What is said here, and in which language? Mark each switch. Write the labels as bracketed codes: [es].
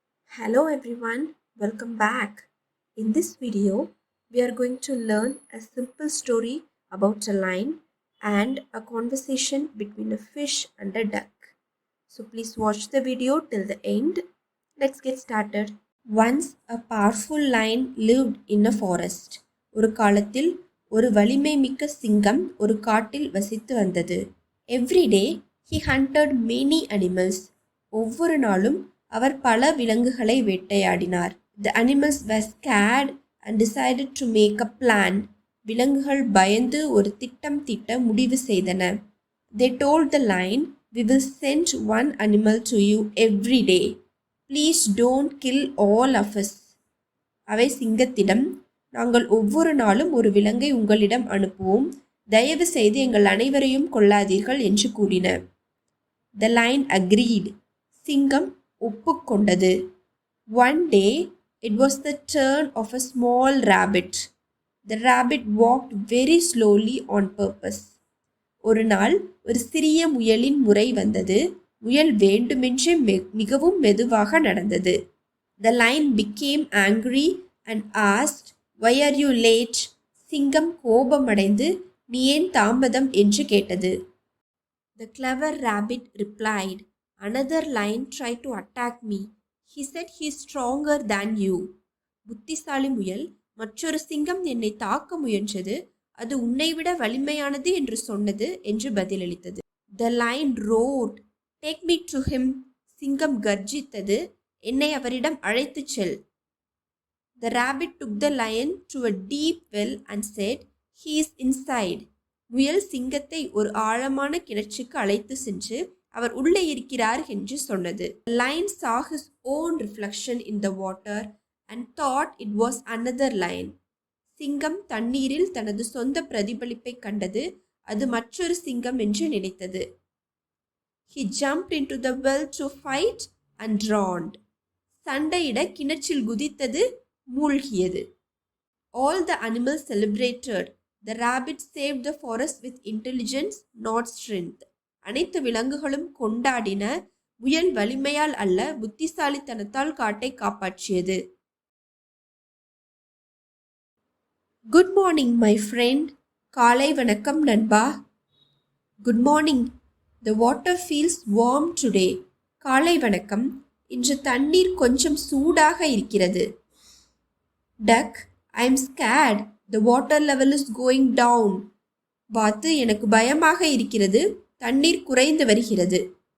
[en] Hello everyone, welcome back. In this video, we are going to learn a simple story about a lion and a conversation between a fish and a duck. So please watch the video till the end. Let's get started. Once a powerful lion lived in a forest. [ta] ஒரு காலத்தில் ஒரு வலிமை மிக்க சிங்கம் ஒரு காட்டில் வசித்து வந்தது. [en] Every day he hunted many animals. [ta] ஒவ்வொரு நாளும் அவர் பல விலங்குகளை வேட்டையாடினார். [en] The animals were scared and decided to make a plan. [ta] விலங்குகள் பயந்து ஒரு திட்டம் தீட்ட முடிவு செய்தன. [en] They told the lion, "We will send one animal to you every day. Please don't kill all of us." [ta] அவை சிங்கத்திடம், நாங்கள் ஒவ்வொரு நாளும் ஒரு விலங்கை உங்களிடம் அனுப்புவோம், தயவு செய்து எங்கள் அனைவரையும் கொல்லாதீர்கள் என்று கூறின. [en] The lion agreed. [ta] சிங்கம் ஒப்புக்கொண்டது. [en] One day, it was the turn of a small rabbit. The rabbit walked very slowly on purpose. [ta] ஒரு நாள் ஒரு சிறிய முயலின் முறை வந்தது. முயல் வேண்டுமென்றே மிகவும் மெதுவாக நடந்தது. [en] The lion became angry and asked, "Why are you late?" [ta] சிங்கம் கோபமடைந்து, "நீ ஏன் தாமதம்?" என்று கேட்டது. [en] The clever rabbit replied, "Another lion tried to attack me. He said he is stronger than you." [ta] புத்திசாலி முயல், மற்றொரு சிங்கம் என்னை தாக்க முயன்றது, அது உன்னை விட வலிமையானது என்று சொன்னது என்று பதிலளித்தது. [en] The lion roared, "Take me to him." [ta] சிங்கம் கர்ஜித்தது, என்னை அவரிடம் அழைத்துச் செல். [en] The rabbit took the lion to a deep well and said, "He is inside." [ta] முயல் சிங்கத்தை ஒரு ஆழமான கிணற்றுக்கு அழைத்து சென்று, அவர் உள்ளே இருக்கிறார் என்று சொன்னது. [en] The lion saw his own reflection in the water and thought it was another lion. [ta] சிங்கம் தண்ணீரில் தனது சொந்த பிரதிபலிப்பை கண்டது, அது மற்றொரு சிங்கம் என்று நினைத்தது. [en] He jumped into the well to fight and drowned. [ta] சண்டையிட கிணற்றில் குதித்தது, மூழ்கியது. [en] All the animals celebrated. The rabbit saved the forest with intelligence, not strength. [ta] அனைத்து விலங்குகளும் கொண்டாடின, முயல் வலிமையால் அல்ல புத்திசாலித்தனத்தால் காட்டை காப்பாற்றியது. [en] Good morning my friend. [ta] காலை வணக்கம் நண்பா. [en] Good morning. The water feels warm today. [ta] காலை வணக்கம், இன்று தண்ணீர் கொஞ்சம் சூடாக இருக்கிறது. [en] Duck, I am scared. The water level is going down. [ta] வாத்து, எனக்கு பயமாக இருக்கிறது, தண்ணீர் குறைந்து வருகிறது.